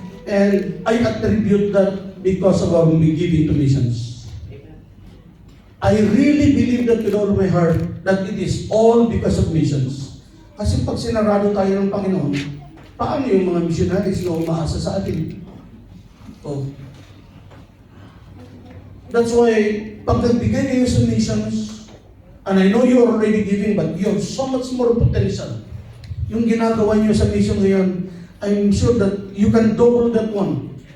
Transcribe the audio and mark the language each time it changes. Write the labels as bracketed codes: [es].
[en] And I attribute that because of our giving to missions. I really believe that with all my heart, that it is all because of missions. [tl] Kasi pag sinarado tayo ng Panginoon, paano yung mga missionaries na umaasa sa atin? Oh. [en] That's why, [tl] pag nagbigay kayo sa [en] missions, and I know you're already giving, but you have so much more potential. [tl] Yung ginagawa niyo sa mission ngayon, [en] I'm sure that you can double that one.